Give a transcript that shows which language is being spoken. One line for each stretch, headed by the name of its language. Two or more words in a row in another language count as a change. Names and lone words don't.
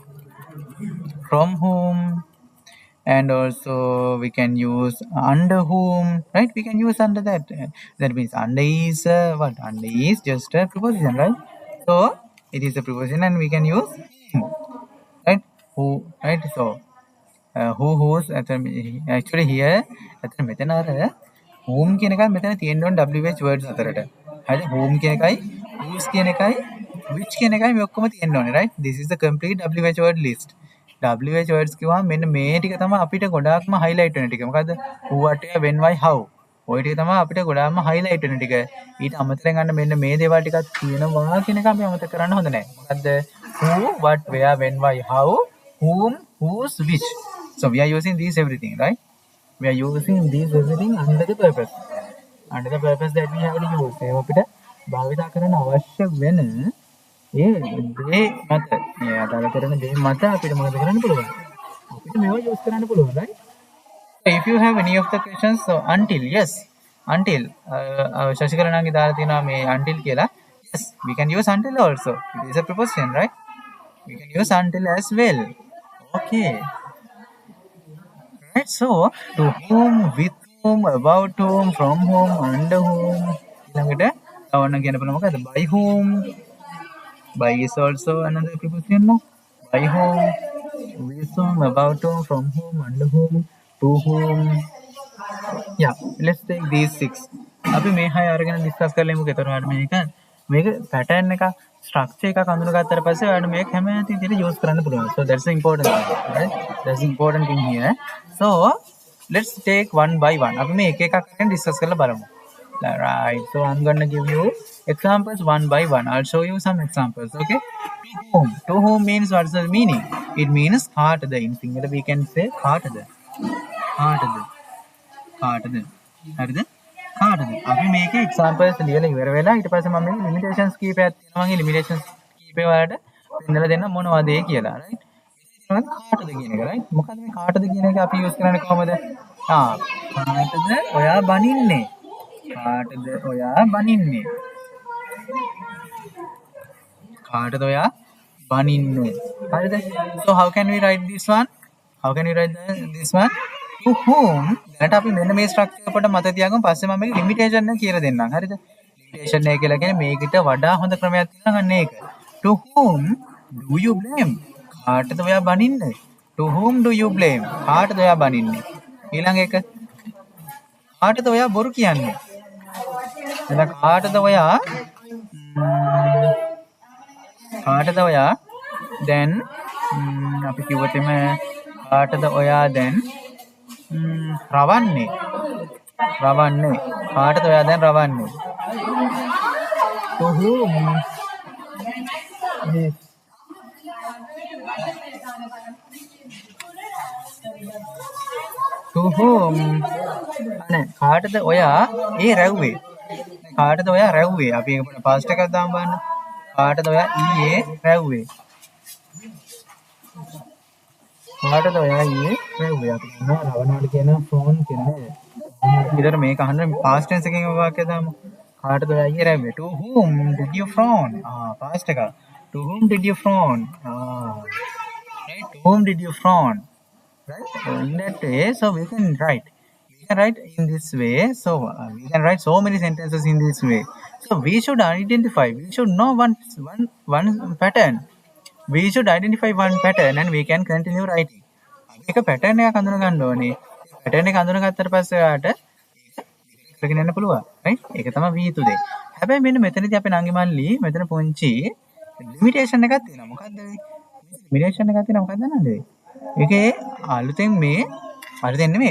English: From whom, and also we can use under whom, right? We can use under that. That means under is what? Under is just a preposition, right? So, it is a preposition, and we can use whom, right? Who, right? So, who's actually here
Sinhala: අතන මෙතන අර
English: whom
Sinhala: කියන එකයි මෙතන තියෙන්න ඕන
English: WH words අතරට.
Sinhala: හරි whom කියන එකයි whose කියන එකයි which කියන එකයි මේ ඔක්කොම තියෙන්න ඕනේ,
English: right? This is the complete WH word list. WH words
Sinhala: කිව්වම මෙන්න මේ ටික තමයි අපිට ගොඩාක්ම highlight වෙන ටික. මොකද්ද?
English: who, what, where, when, why, how.
Sinhala: ඔය ටික තමයි අපිට ගොඩාක්ම highlight වෙන ටික. ඊට අමතරව ගන්න මෙන්න මේ දේවල් ටිකක් තියෙනවා කියන එක අපි අමතක කරන්න හොඳ නැහැ. මොකද්ද?
English: who, what, where, when, why, how, whom, whose, which. So we are using these everything, right? We are using these everything under the purpose. Under the purpose that we have to use.
Sinhala: ඒ අපිට භාවිත කරන්න අවශ්‍ය වෙන ඒ දේ මත මේ අදාළ කරන දේ මත අපිට මොකද කරන්න පුළුවන්? අපිට මේවා use කරන්න පුළුවන්,
English: right? So if you have any of the questions, so until, yes, until
Sinhala: ශශිකරණන්ගේ දාලා තියෙනවා මේ
English: until කියලා. Yes, we can use until also. It is a preposition, right? We can use until as well. Okay. Right, so to whom, with whom, about whom, from whom, under whom.
Sinhala: ඊළඟට තවන්න කියන පුළුවන් මොකද?
English: By whom. By is also another preposition, no? By whom, with whom, about whom, from whom, under whom, to whom. Yeah, let's take these 6.
Sinhala: අපි මේ 6 අරගෙන ඩිස්කස් කරලා එතකොට මේක pattern එක structure එකක් අඳුනගත්තට පස්සේ ඔයාලට මේක හැම විදිහට use කරන්න පුළුවන්.
English: So that's the important thing, right? That's the important thing here. So let's take one by one.
Sinhala: අපි මේ එක එකක් අරගෙන discuss කරලා බලමු.
English: Right. So I'm going to give you examples one by one. I'll show you some examples, okay? To whom. To whom means what's the meaning? It means කාටද. In Sinhala we can say
Sinhala: කාටද. කාටද. කාටද. හරිද? කාටද? අපි මේකේ examples ලියලා ඉවර වෙලා ඊට පස්සේ මම මේ limitations කීපයක් තියෙනවා. මේ limitations කීපේ වලට පෙන්නලා දෙන්න මොනවද ඒ කියලා, right? ඉතින් කාටද කියන එක, right? මොකද මේ කාටද කියන එක අපි use කරන්නේ කොහමද? කාටද ඔයා බනින්නේ? කාටද ඔයා බනින්නේ? කාටද ඔයා බනින්නේ? හරිද?
English: So how can we write this one? How can we write this one? To whom.
Sinhala: දැනට අපි මෙන්න මේ ස්ට්‍රක්චර් එකට මත තියාගමු. පස්සේ මම මේක ලිමිටේෂන් එක කියලා දෙන්නම්. හරිද? ලිමිටේෂන් එක කියලා කියන්නේ මේකට වඩා හොඳ ක්‍රමයක් තියෙනවා අන්න ඒක.
English: To whom do you blame?
Sinhala: කාටද ඔයා බනින්නේ?
English: To whom do you blame?
Sinhala: කාටද ඔයා බනින්නේ? ඊළඟ එක කාටද ඔයා බොරු කියන්නේ? එහෙනම් කාටද ඔයා දැන් අපි කිව්වොත් එම කාටද ඔයා දැන් රවන්නේ? කාටද ඔයා දැන් රවන්නේ?
English: To whom is to whom
Sinhala: අනේ කාටද ඔයා ඒ රැව්වේ? කාටද ඔයා රැව්වේ? අපි ඒක පාස්ට් එකක් දාමු බලන්න. කාටද ඔයා ඊයේ රැව්වේ? කාටද ඔයා ඊයේ රැව්වේ අපි දන්නවා රවණාට කියන ෆෝන් කියන්නේ ඉතින් මේක අහන්න
English: past tense
Sinhala: එකකින් වාක්‍යය දාමු කාටද ඔයා ඊයේ රැව්වේ
English: to whom did you phone past එක to whom did you phone right to whom did you phone right so in that way so we can write in this way so we can write so many sentences in this way so we should identify we should know one pattern we should identify one pattern and we can continue writing.
Sinhala: එක pattern එකක් අඳුන ගන්න ඕනේ. ඒ pattern එක අඳුනගත්තට පස්සේ ඔයාලට කරගෙන යන්න පුළුවන්. right? ඒක තමයි වී යුතු දේ. හැබැයි මෙන්න මෙතනදී අපේ නංගි මල්ලි මෙතන පුංචි limitation එකක් තියෙනවා. මොකද්ද ඒ? limitation එකක් තියෙනවා මොකක්ද දන්නවද? ඒකේ අලුතෙන් අලුතෙන් නෙමෙයි.